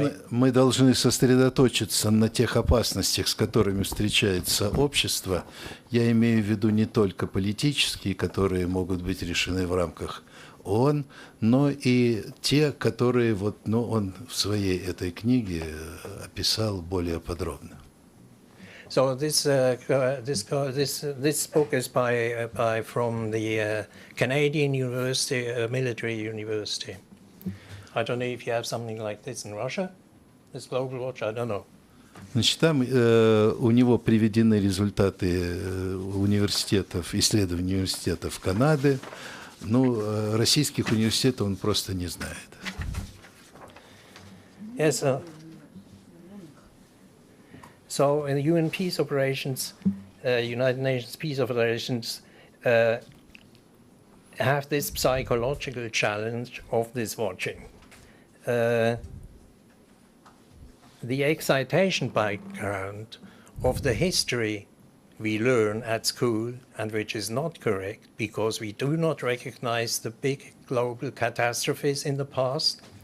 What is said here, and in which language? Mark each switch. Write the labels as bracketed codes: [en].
[ru] Мы должны сосредоточиться на тех опасностях, с которыми встречается общество. Я имею в виду не только политические, которые могут быть решены в рамках ООН, но и те, которые он в своей этой книге описал более подробно. [en] So this book is from the Canadian University, military university. I don't know if you have something like this in Russia, this Global Watch, I don't know. [ru] Значит, там у него приведены результаты университетов, исследований университетов Канады. Ну, российских университетов он просто не знает. [en] Yes, so in the UN peace operations, United Nations peace operations have this psychological challenge of this watching. The excitation background of the history we learn at school, and which is not correct because we do not recognize the big global catastrophes in the past.